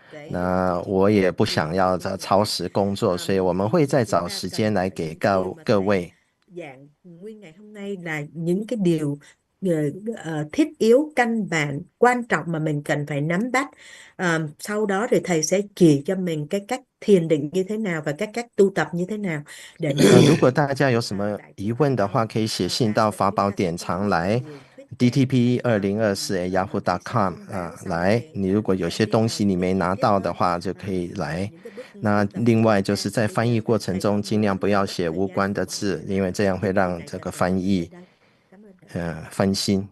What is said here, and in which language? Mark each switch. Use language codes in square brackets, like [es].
[zh] 那我也不想要超时工作，所以我们会再找时间来给各位。 [vi] Nguyên ngày hôm nay là những cái điều thiết yếu, căn bản, quan trọng mà mình cần phải nắm bắt. Sau đó thì thầy sẽ chỉ cho mình cái cách thiền định như thế nào và các cách tu tập như thế nào. [zh] 如果大家有什么疑问的话，可以写信到法宝典藏来 dtp2024@yahoo.com 来。你如果有些东西你没拿到的话，就可以来。那另外就是在翻译过程中，尽量不要写无关的字，因为这样会让这个翻译分心。